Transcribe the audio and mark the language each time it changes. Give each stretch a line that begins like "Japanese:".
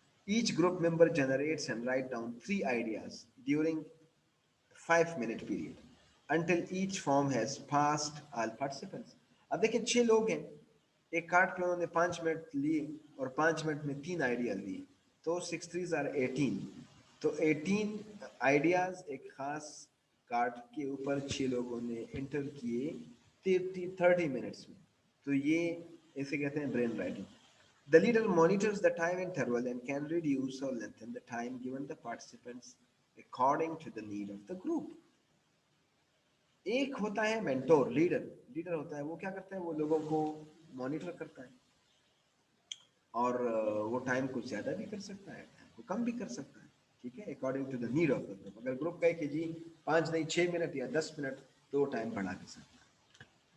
English: Each group member generates and write down 3 ideas during 5 minute period until each form has passed all participants.
Hindi: अब देखिए 6 लोग हैं, एक card पे उन्होंने 5 मिनट लिए और 5 मिनट में 3 आइडिया लिए, तो 6 3 18. तो 18 आइडियाज एक खास कार्ड के ऊपर 6 लोगों ने इंटर किए 30 मिनट्स में. तो ये इसे कहते हैं brain writing.
English: The leader monitors the time interval and can reduce or lengthen the time given the participants according to the need of the group.
Hindi: एक होता है मेंटोर, लीडर. लीडर होता है वो क्या करता है? वो लोगों को मॉनिटर करता है और वो टाइम को ज़्यादा भी कर सकता है, टाइम को कम भी कर सकता है. ठीक है,
English: According to the need of the group.
Hindi: अगर ग्रुप कहे कि जी 5 नहीं 6 मिनट या 10 मिनट, तो वो टाइम बढ़ा भी सकता है.